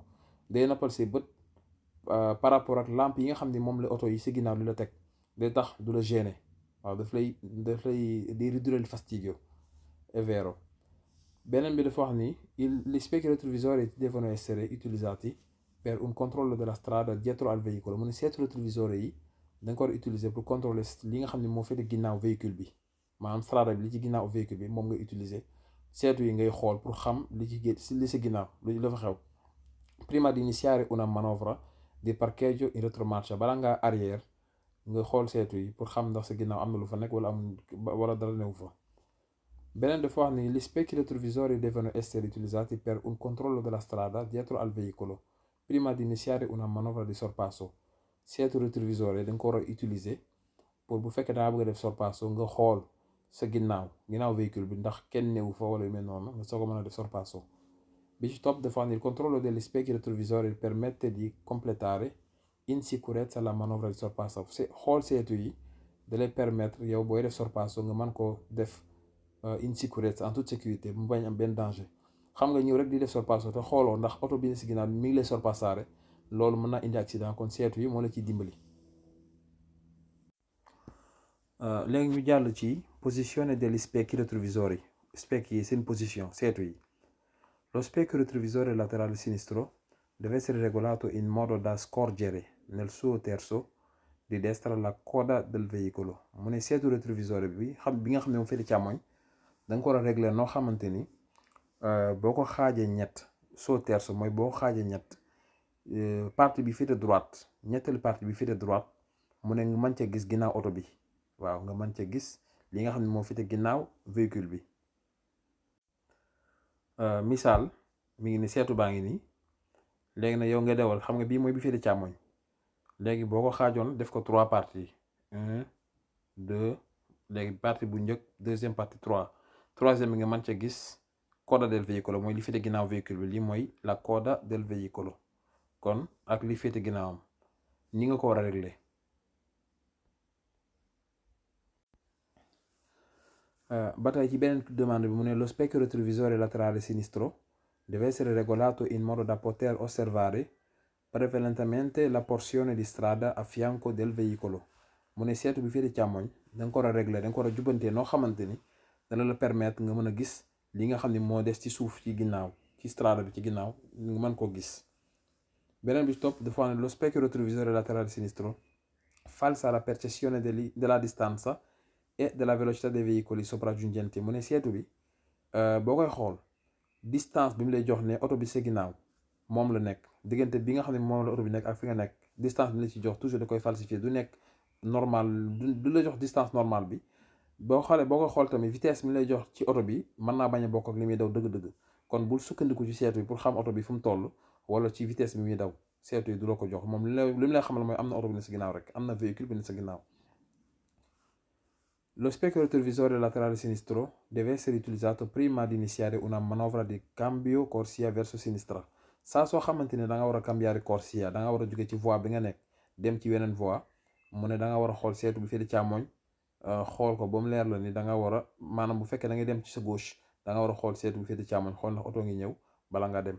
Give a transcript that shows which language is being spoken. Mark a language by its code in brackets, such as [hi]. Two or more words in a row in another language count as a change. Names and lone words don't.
[wo] Day noppal say bët [fr] par rapport [wo] ak lampe yi nga xam ne moom la oto yi si ginnaaw li la teg day tax du la gêner waaw daf lay di [it] ridurre il fastidio, è vero. [wo] Beneen bi dafa wax ni [it] gli specchi retrovisori devono essere utilizzati per un controllo della strada dietro al veicolo. [wo] Mu ne seetu rétroviseur yi da nga ko war a utiliser [fr] pour contrôler [wo] li nga xam ne moo féete ginnaaw véhicule bi maanaam strada bi li ci ginnaaw véhicule bi moom ngay utiliser seetu yi ngay xool pour xam li si ginnaaw lu dafa xew. [it] Prima di iniziare una manovra di parcheggio in retromarcia, [wo] bala ngaa arrière nga xool seetu yi pour xam ndax sa ginnaaw am na lu fa nekk wala dara newu fa. Beneen dafa wax ni [it] gli specchi retrovisori devono essere utilizzati per un controllo della strada dietro al veicolo prima di iniziare una manovra di sorpasso. [wo] Seetu rétroviseur da nga ko war a utiliser pour bu fekkee dangaa bëgg a def sorpasso nga xool sa ginnaaw véhicule bi ndax kenn newu fa wala yu mel noonu nga soo ko mën a def sorpasso. Bi ci topp dafa wax ni [it] il controllo degli specchi retrovisori permette di completare in sicurezza la manovra di sorpasso. [wo] Xool seetu yi da lay permettre yow booy def sorpasso nga mën koo def [it] in sicurezza [fr] en toute sécurité [wo] mu bañ am benn danger. Xam nga ñëw rek di def sorpasso te xooloo ndax oto bi ne si ginnaaw mi ngi lay sorpassare loolu mën naa indi accident kon seetu yi moo la ciy dimbali. léegi ñu jàll ci [it] posizione degli specchi retrovisori specchi [wo] yi seen position seetu yi. [it] Lo specchio retrovisore laterale sinistro deve essere regolato in modo da scorgere nel suo terzo di destra la coda del veicolo. [wo] Mu ne seetu rétrovisore bi nga xam ne moom féete càmmoñ da nga ko war a régler noo xamante ni boo ko xaajee ñett [it] suo terzo [wo] mooy boo xaajee ñett partie bi féete droite ñetteelu partie bi féete droite mu ne nga mën ca gis ginnaaw oto bi waaw nga mën ca gis li nga xam ne moo féete ginnaaw véhicule bi. misaal mi ngi ni seetu baa ngi nii léegi nag yow nga dewal xam nga bii mooy bi féete càmmoñ léegi boo ko xaajoon def ko 3 parties 1 2 léegi partie bu njëkk [fr] deuxième partie [wo] 3 troisième bi nga mën ca gis [it] coda del veicolo [wo] mooy li féete ginnaaw véhicule bi lii mooy [it] la coda del veicolo [wo] kon ak li féete ginnaawam ni nga ko war a régler. Ba tey ci beneen demande bi mu ne [it] lo specchio retrovisore laterale sinistro deve essere regolato in modo da poter osservare prevalentemente la porzione di strada a fianco del veicolo. [wo] Mu ne seetu bi féete càmmoñ da nga ko war a régler da nga ko war a jubbantee noo xamante ni dana la permettre nga mën a gis li nga xam ne moo des ci suuf ci ginnaaw ci strada bi ci ginnaaw nga mën koo gis. Beneen bi topp dafa wax ne [it] lo specchio retrovisore laterale sinistro falsa la percezione della distanza e della velocità dei veicoli sopraggiungenti. [wo] Mu ne seetu bi boo koy xool distance bi mu lay jox ne oto bi sa ginnaaw moom la nekk diggante bi nga xam ne moom la oto bi nekk ak fi nga nekk distance bi la ci jox toujours da koy falsifier du nekk normal du la jox [fr] distance normale [wo] bi boo koy xool tamit vitesse bi mu lay jox ci oto bi mën naa bañ a bokk ak li muy daw dëgg-dëgg kon bul sukkandiku ci seetu bi pour xam oto bi fu mu toll wala ci vitesse bi muy daw seetu yi du la ko jox moom li mu lay xamal mooy am na oto bi ne sa ginnaaw rek am na véhicule bi ne sa ginnaaw. [it] Lo specchio retrovisore laterale sinistro deve essere utilizzato prima di iniziare una manovra di cambio corsia verso sinistra. [wo] Saa soo xamante ne da nga war a [it] cambiare corsia [wo] da nga war a jóge ci voie bi nga nekk dem ci weneen voie mu ne da nga war a xool seetu bi féete càmmoñ xool ko ba mu leer la ni da nga war a maanaam bu fekkee da ngay dem ci sa gauche da nga war a xool seetu bi féete càmmoñ xool ndax oto ngi ñëw bala nga dem.